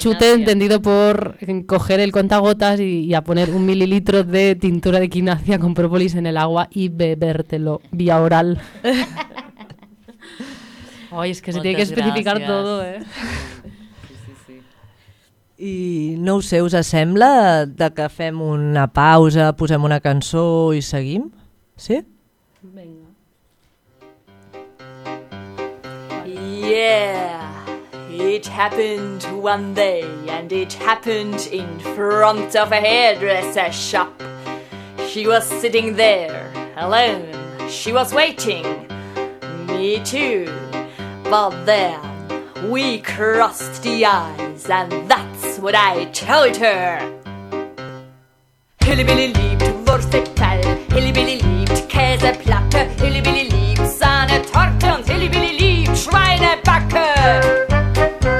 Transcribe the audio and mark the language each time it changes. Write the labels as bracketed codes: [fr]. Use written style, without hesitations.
[es] Xute entendido por coger el contagotas y a poner un mililitro de tintura de quinàcia con pròpolis en el agua y bebértelo vía oral. Ai, [ca] és que [es] se tiene que especificar tot, eh? Sí. [ca] I no ho sé, us sembla de que fem una pausa, posem una cançó i seguim? Sí? Vinga. [en] Yeah, it happened one day and it happened in front of a hairdresser shop. She was sitting there, alone. She was waiting. Me too. But then we crossed the eyes, and that's what I told her. [de] Hillbilly liebt Wurstetal, Hillbilly liebt Käseplatte, Hillbilly liebt Sahnetorte und Hillbilly liebt Schweinebacke.